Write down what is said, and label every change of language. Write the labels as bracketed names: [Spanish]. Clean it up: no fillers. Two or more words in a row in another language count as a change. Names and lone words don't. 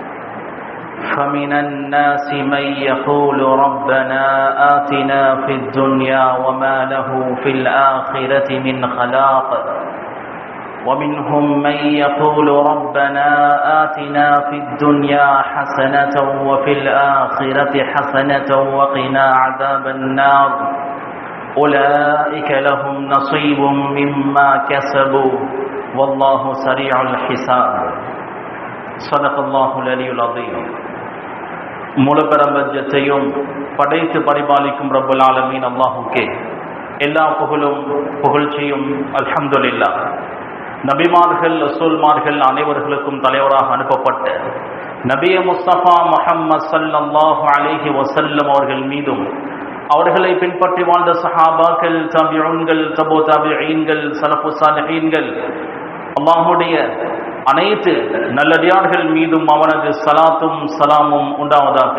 [Arabic] فمن الناس من يقول ربنا آتنا في الدنيا وما له في الآخرة من خلاق ومنهم من يقول ربنا آتنا في الدنيا حسنة وفي الآخرة حسنة وقنا عذاب النار أولئك لهم نصيب مما كسبوا والله سريع الحساب. صدق الله العلي العظيم. [Tamil] முழு பிரபஞ்சத்தையும் படைத்து பரிபாலிக்கும் [Arabic] رب العالمين [Tamil] அல்லாஹ்வுக்கே எல்லா புகழ்ச்சியும் அல்ஹம்துலில்லாஹ். நபிமார்கள் ரசூல்மார்கள் அனைவர்களுக்கும் தலைவராக அனுப்பப்பட்ட நபிய முஸ்தபா முஹம்மது [Arabic] صلى الله عليه وسلم [Tamil] அவர்கள் மீதும் அவர்களை பின்பற்றி வாழ்ந்த சஹாபாக்கள், தபிஊன்கள், தபூ தபிஈன்கள், ஸலஃபு ஸாலிஹீன்கள், அல்லாஹ்வுடைய அனைத்து நல்லடியார்கள் மீதும் அவனது சலாத்தும் சலாமும் உண்டாவதாக.